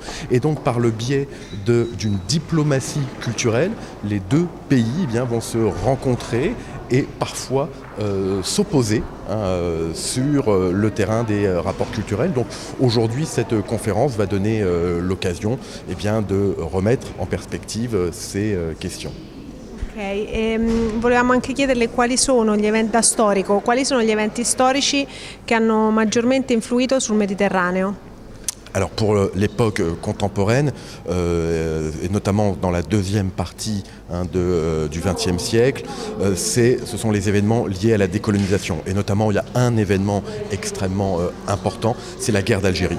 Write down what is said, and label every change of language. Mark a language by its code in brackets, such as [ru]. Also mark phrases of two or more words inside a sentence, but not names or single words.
[fr] Et donc, par le biais d'une diplomatie culturelle, les deux pays vont se rencontrer et parfois s'opposer sur le terrain des rapports culturels. Donc aujourd'hui, cette conférence va donner l'occasion de remettre en perspective ces questions. [it] Volevamo anche chiederle quali sono gli eventi da storico, quali sono gli eventi storici che hanno maggiormente influito sul Mediterraneo. [fr] Alors pour l'époque contemporaine, et notamment dans la deuxième partie du XXe siècle, ce sont les événements liés à la décolonisation. Et notamment, il y a un événement extrêmement important, c'est la guerre d'Algérie.